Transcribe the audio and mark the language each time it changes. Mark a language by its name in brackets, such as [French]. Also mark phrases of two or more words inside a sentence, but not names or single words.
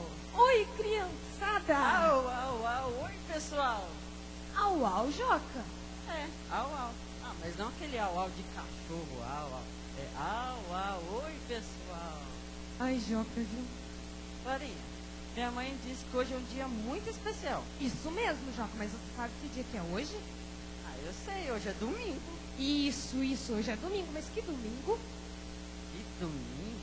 [Portuguese] Oi, criançada! Au, au, au! Oi, pessoal! Au, au, Joca! É, au, au. Ah, mas não aquele au, au de cachorro, au, au. É au, au. Oi, pessoal! Ai, Joca, viu? Florinha, minha mãe disse que hoje é um dia muito especial. Isso mesmo, Joca, mas você sabe que dia que é hoje? Ah, eu sei, hoje é domingo. Isso, hoje é domingo, mas que domingo? Que domingo?